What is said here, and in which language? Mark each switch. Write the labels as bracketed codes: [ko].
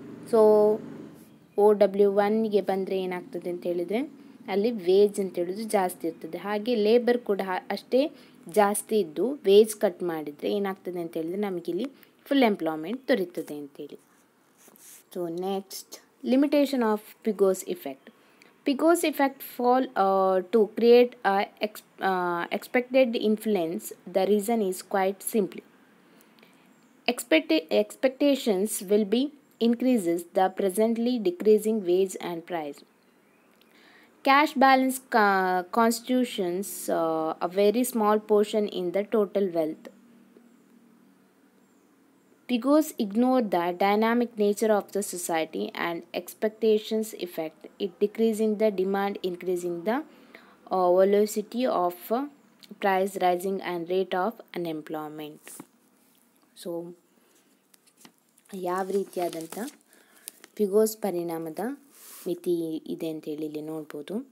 [kn] So OW1ಗೆ ಬಂದರೆ ಏನಾಗ್ತದೆ ಅಂತ ಹೇಳಿದರೆ ಅಲ್ಲಿ ವೇಜ್ ಅಂತ ಹೇಳಿದ್ರೆ ಜಾಸ್ತಿ ಇರ್ತದೆ. ಹಾಗೆ ಲೇಬರ್ ಕೂಡ ಅಷ್ಟೇ ಜಾಸ್ತಿ ಇದ್ದು ವೇಜ್ ಕಟ್ ಮಾಡಿದರೆ ಏನಾಗ್ತದೆ ಅಂತ ಹೇಳಿದರೆ ನಮಗಿಲ್ಲಿ ಫುಲ್ ಎಂಪ್ಲಾಯ್ಮೆಂಟ್ ದೊರೀತದೆ ಅಂತೇಳಿ. [en] So next limitation of Pigou's effect. Pigou's effect fall to create expected influence. The reason is quite simply expectations will be increases the presently decreasing wage and price. Cash balance constitutes a very small portion in the total wealth. Pigou's ignore the dynamic nature of the society and expectations effect it decreasing the demand, increasing the velocity of price rising and rate of unemployment. [kn] So ಯಾವ ರೀತಿಯಾದಂಥ ಪಿಗೋಸ್ ಪರಿಣಾಮದ ಮಿತಿ ಇದೆ ಅಂತೇಳಿ ಇಲ್ಲಿ ನೋಡ್ಬೋದು.